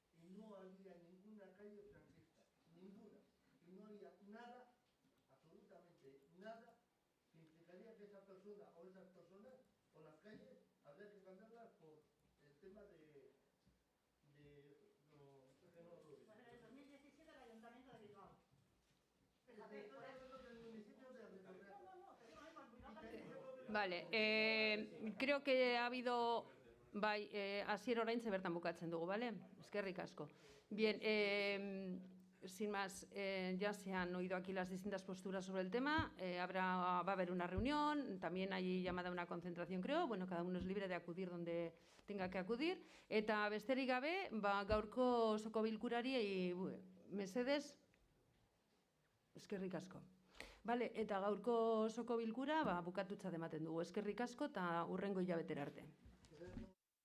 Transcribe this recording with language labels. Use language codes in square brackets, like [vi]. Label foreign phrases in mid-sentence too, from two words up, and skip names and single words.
[es] no había ninguna calle franquista, ninguna. Y no había nada, absolutamente nada, que implicaría que esa persona o esas personas o las calles habría que cambiarlas por el tema de no, es que no lo digo. Pues en el 2017 el Ayuntamiento de Bilbao. Vale, creo que ha habido... [eu] Bai, Asier oraintze bertan bukatzen dugu, ¿vale? Eskerrik asko. [es] Bien, sin más, ya se han oído aquí las distintas posturas sobre el tema. Va a haber una reunión, también hay llamada a una concentración, creo. Bueno, cada uno es libre de acudir donde tenga que acudir. [eu] Eta besterik gabe, gaurko osoko bilkurari mesedez, eskerrik asko. Vale, eta gaurko osoko bilkura bukatutzat ematen dugu. Eskerrik asko eta hurrengo hilabetera arte.